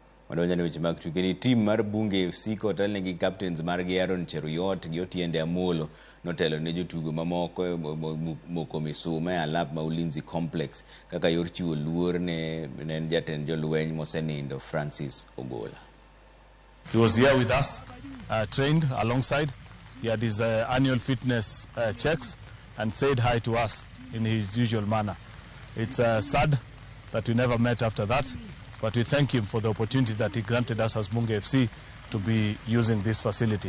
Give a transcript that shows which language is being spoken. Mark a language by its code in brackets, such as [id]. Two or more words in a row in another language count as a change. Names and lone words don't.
[luo] Wadonja ne weche mag tuke ni team mar Bunge FC kotel negi captains mar Aaron Cheruyot gi Otiende Amolo notelo ne jotugo mamoko moko misoma alap ma Ulinzi Complex kaka yor chiwo luor ne jatend jolweny mosenindo Francis Ogolla. [en] He was here with us, trained alongside. He had his annual fitness checks and said hi to us in his usual manner. It's sad that we never met after that, but we thank him for the opportunity that he granted us as Bunge FC to be using this facility.